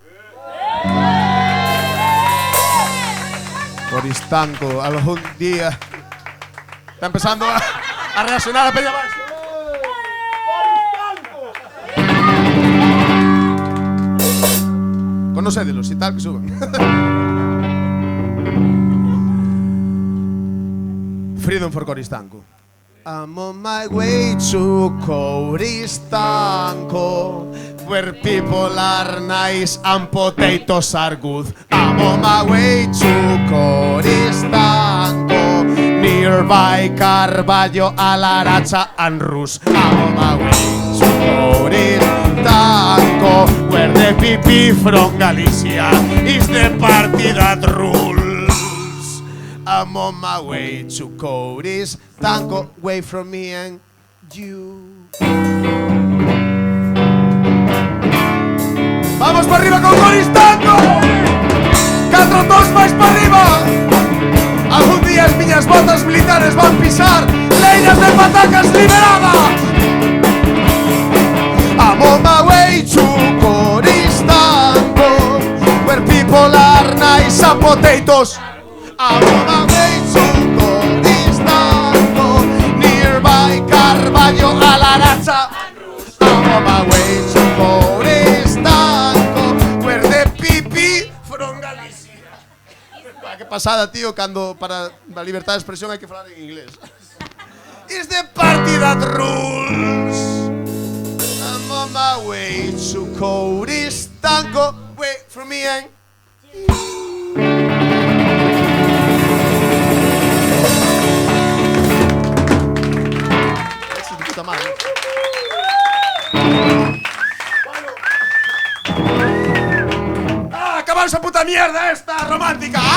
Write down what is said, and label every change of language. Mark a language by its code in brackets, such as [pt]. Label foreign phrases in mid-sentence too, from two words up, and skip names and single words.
[gl] Coristanco, algún día está empezando a reaccionar a peña baixo. Coristanco. Conocédelos, e tal que suban. [en] Freedom for Coristanco. I'm on my way to Coristanco, where people are nice and potatoes are good. I'm on my way to Coristanco, nearby Carballo, Alaracha and Rus. I'm on my way to Coristanco, where the PP from Galicia is the party that rules. I'm on my way to Coristanco, away from me and you. [es] ¡Vamos para arriba con Coristanco! ¡4-2 más para arriba! [gl] Algún día as miñas botas militares van pisar patacas liberada. [en] I'm on my way to Coristanco, where people are nice and potatoes. I'm on my way to Coristanco, nearby Carvalho Alaraza. I'm on my way to Coristanco, where the pipi from Galicia. [gl] Que pasada, tío, cando para a libertad de expresión hai que falar en inglés. [en] Is the party that rules. I'm on my way to Coristanco. Wait for me, [es] eh? Eso de puta madre. ¡Ah, acabar esa puta mierda esta romántica!